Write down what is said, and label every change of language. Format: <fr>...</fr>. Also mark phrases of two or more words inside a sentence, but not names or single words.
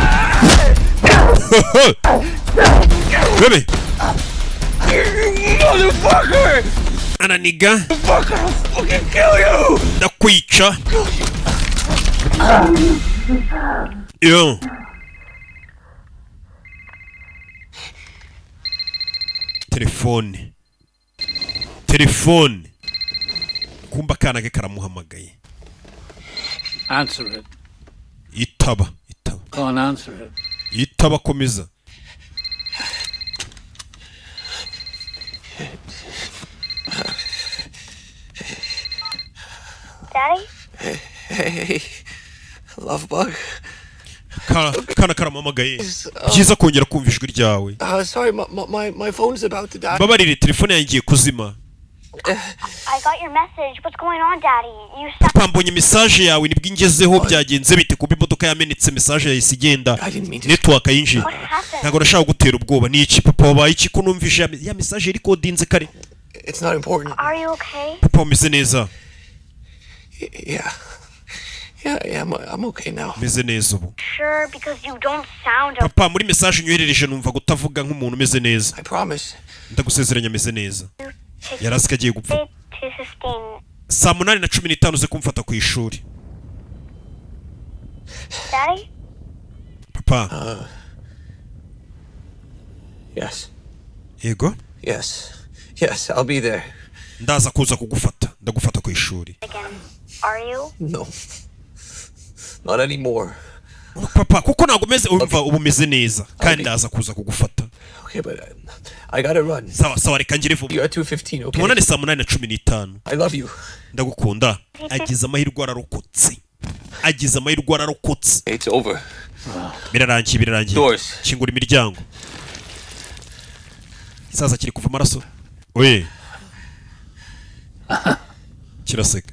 <rw>bebe ananiga ndakwica yo telefone kumba kana ke karamuhamagaye</rw> <en>answer it</en> <rw>itaba</rw> <en>go on answer it</en> <rw>itaba komeza</rw> <en>Daddy? Hey, love bug.</en> <rw>Kana karamamagaye byiza kongera kumva ijwi ryawe</rw> <en>Sorry, my phone's about to die.</en> <rw>babarire telefone yangiye kuzima</rw> <en>I got your message. What's going on, Daddy? You</en> <rw>pambonye message yawe nibwo ingezeho byagenze bite kuba imodoka yamenetse message yahise igenda network yinjiye ntago nashaka gutera ubwoba ni iki papa wabaye iki ko numvise ya message iri kodinze kare</rw> <en>It's not important. Are you okay?</en> <rw>papa umeze neza</rw> <en>Yeah. Yeah, I'm okay now.</en> <rw>umeze neza ubu</rw> <en>Sure, because you don't sound</en> <rw>papa muri message unyoherereje numva gutavuga nk'umuntu umeze neza</rw> <en>I promise.</en> <rw>ndagusezeranya ameze neza yarazi ko agiye gupfa</rw> <en>to 15.</en> <rw>saa 8:15 uze kumfata ku ishuri</rw> <en>Daddy?</en> <rw>papa</rw> <en>Yes.</en> <rw>yego</rw> <en>Yes, I'll be there.</en> <rw>ndaza kuza kugufata ndagufata ku ishuri</rw> <en>Again. Are you? No. Not anymore.</en> <rw>papa kuko ntabwo umeze umva ubu umeze neza kandi ndaza kuza kugufata</rw> <en>Okay, but I gotta run.</en> <rw>sawa reka ngire vuba</rw> <en>You're at 2:15, okay?</en> <rw>tubonane saa 8:15</rw> <en>I love you.</en> <rw>ndagukunda agize amahirwe ararokotse</rw> <en>It's over.</en> <rw>birarangiye</rw> <en>Doors.</en> <rw>kingura imiryango isaza kiri kuva amaraso we kiraseka</rw>